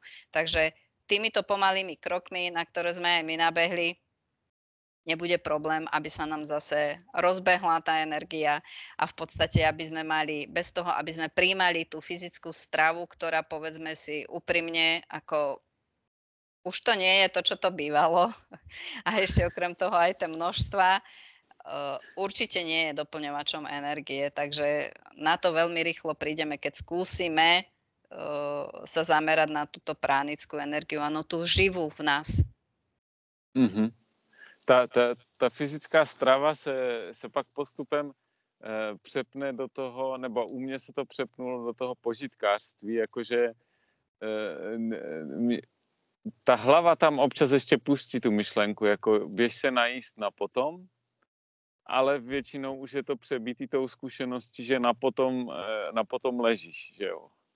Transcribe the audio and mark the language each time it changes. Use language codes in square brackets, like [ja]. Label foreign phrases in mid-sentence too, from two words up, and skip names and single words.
[sk] Takže týmito pomalými krokmi, na ktoré sme aj my nabehli, nebude problém, aby sa nám zase rozbehla tá energia a v podstate, aby sme mali, bez toho, aby sme prijímali tú fyzickú stravu, ktorá, povedzme si úprimne, ako už to nie je to, čo to bývalo. A ešte okrem toho aj tie množstva určite nie je doplňovačom energie, takže na to veľmi rýchlo prídeme, keď skúsime sa zamerať na túto pránickú energiu, ano, tú živú v nás. Mm-hmm. [cs] Ta fyzická strava se pak postupem přepne do toho, nebo u mě se to přepnulo do toho požitkářství, jakože ta hlava tam občas ještě pustí tu myšlenku, jako běž se najíst na potom, ale většinou už je to přebítý tou zkušeností, že na potom ležíš, že jo.